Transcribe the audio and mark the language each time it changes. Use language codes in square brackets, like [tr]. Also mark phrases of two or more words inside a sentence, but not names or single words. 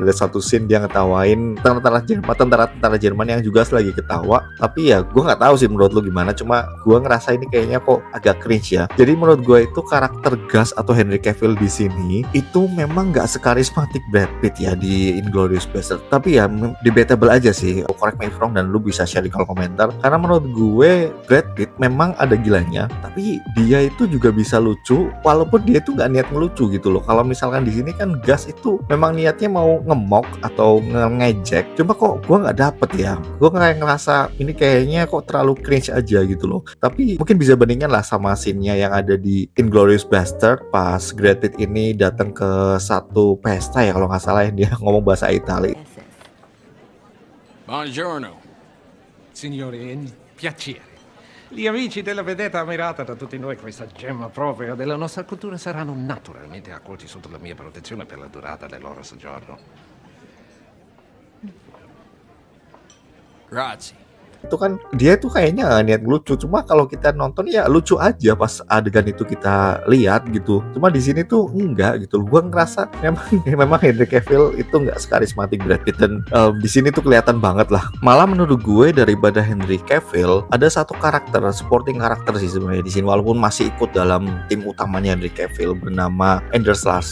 [id] Ada satu scene dia ngetawain tentara Jerman yang juga lagi ketawa. Tapi ya gue nggak tahu sih menurut lu gimana, cuma gue ngerasa ini kayaknya kok agak cringe ya. Jadi menurut gue itu karakter Gus atau Henry Cavill di sini itu memang nggak sekarismatik Brad Pitt ya di Inglourious Basterds. Tapi ya debatable aja sih, [en] correct me if wrong, [id] dan lu bisa share di kolom komentar. Karena menurut gue Brad Pitt memang ada gilanya, tapi dia itu juga bisa lucu walaupun dia itu nggak niat ngelucu gitu loh. Kalau misalkan di sini kan Gus itu memang niatnya mau ngemok atau ngejek, cuma kok gue nggak dapet ya. Gue kayak ngerasa ini kayaknya kok terlalu cringe aja gitu loh. Tapi mungkin bisa bandingkan lah sama scene-nya yang ada di Inglourious Basterds pas Brad Pitt ini datang ke satu pesta ya kalau nggak salah ya, dia ngomong bahasa Italia. [it] Buongiorno. Signori, piacere. Gli amici della vedetta ammirata da tutti noi, questa gemma propria della nostra cultura, saranno naturalmente accolti sotto la mia protezione per la durata del loro soggiorno. Grazie. [id] itu kan dia tuh kayaknya nggak niat lucu, cuma kalau kita nonton ya lucu aja pas adegan itu kita lihat gitu. Cuma di sini tuh enggak gitu loh. Gua ngerasa memang memang Henry Cavill itu nggak sekarismatik Brad Pitt, dan di sini tuh kelihatan banget lah. Malah menurut gue daripada Henry Cavill ada satu karakter supporting karakter sih sebenarnya di sini, walaupun masih ikut dalam tim utamanya Henry Cavill, bernama Anders Larsen.